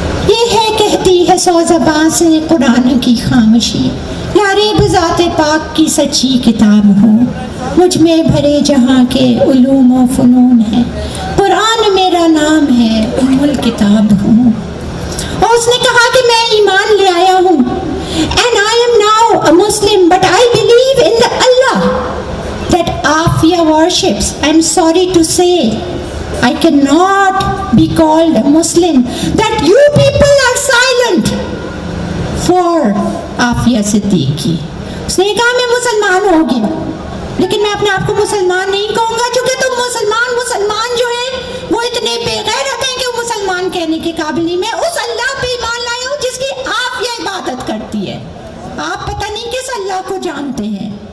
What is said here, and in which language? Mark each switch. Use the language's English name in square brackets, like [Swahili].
[Hindi] ये है कहती है 100 ज़बान से कुरान की खामोशी, यारे बज़ाते पाक की सच्ची किताब हूँ, मुझ में भरे जहाँ के उलूम व फ़नून है, कुरान मेरा नाम है, उम्मुल किताब हूँ। और उसने कहा कि मैं ईमान ले आया हूँ, [English] and I am now a Muslim, but I believe in the Allah that Afia worships. I am sorry to say I cannot be called a Muslim, that you people are silent for Afia Siddiqui. [Hindi] उसने कहा मैं मुसलमान होगी, लेकिन मैं अपने आप को मुसलमान नहीं कहूँगा, क्योंकि तुम मुसलमान जो हैं वो इतने बेगैरत हैं कि वो मुसलमान कहने के काबिल नहीं। मैं उस अल्लाह पे ईमान लाया हूँ जिसकी आप ये इबादत करती है, आप पता नहीं किस अल्लाह को जानते हैं।